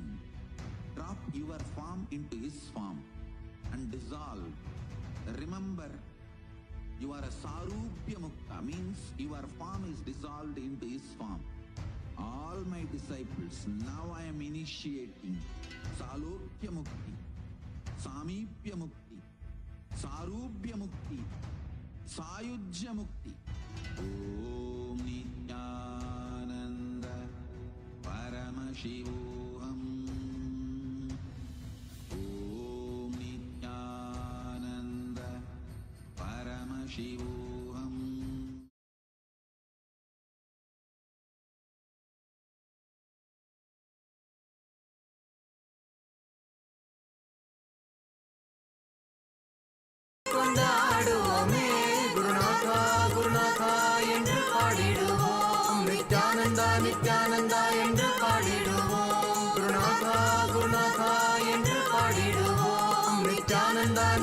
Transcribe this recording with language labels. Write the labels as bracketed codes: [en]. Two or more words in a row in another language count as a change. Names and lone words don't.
[en] Drop your form into his form and dissolve. Remember, you are a [sa] सारूप्य मुक्त, [en] means your form is dissolved into his form. All my disciples, now I am initiating [sa] सालोक्य मुक्ति सामीप्य मुक्ति सारूप्य मुक्ति सायुज्य मुक्ति. ॐ नित्यानन्द परमशिवोऽहम्. ॐ नित्यानन्द परमशिवोऽहम्. [ta] கொண்டாடுவோமே குருநாதா குருநாதா என்று பாடிடுவோம் நித்யானந்தா நித்யானந்தா என்று பாடிடுவோம் குருநாதா குருநாதா என்று பாடிடுவோம் நித்யானந்தா